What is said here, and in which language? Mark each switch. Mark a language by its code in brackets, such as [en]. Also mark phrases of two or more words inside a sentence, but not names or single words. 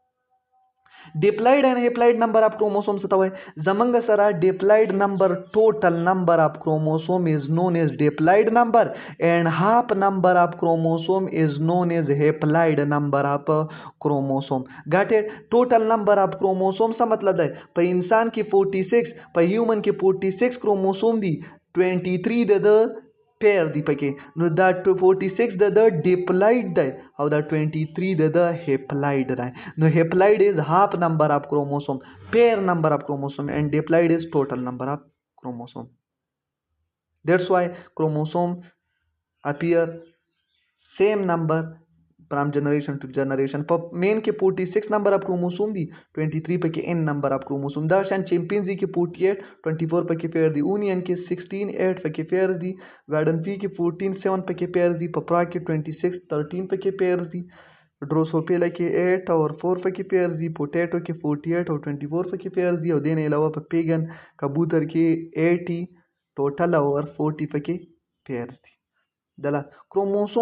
[en] diploid and haploid number of chromosomes [ps] ته وای زمنګ سره [en] diploid number total number of chromosome is known as diploid number and half number of chromosome is known as haploid number of chromosome got it total number of chromosome [ps] څه مطلب دی په انسان کې 46 په هیومن کې 46 [en] chromosome [ps] دي 23 د [en] pair [ps] دی پکې نو دا 46 د [en] diploid [ps] دی او دا 23 د [en] haploid [ps] دی نو [en] haploid is half number of chromosome pair number of chromosome and diploid is total number of chromosome that's why chromosome appear same number from generation to generation [ps] په مین کې 46 [en] number of chromosome [ps] دي 23 پکې [en] n number of chromosome [ps] دا شان چمپینزي کې 48 24 پکې پیر دي اونین کې 16 8 پکې پیر دي وارډن پی کې 14 7 پکې پیر دي پپرا کې 26 13 پکې پیر دي ډروسوپیلا کې 8 اور 4 پکې پیر دي پوټیټو کې 48 او 24 پکې پیر دي او دین علاوه په پیګن کبوتر کې 80 ټوټل اور 40 پکې پیر دي دلا کروموسوم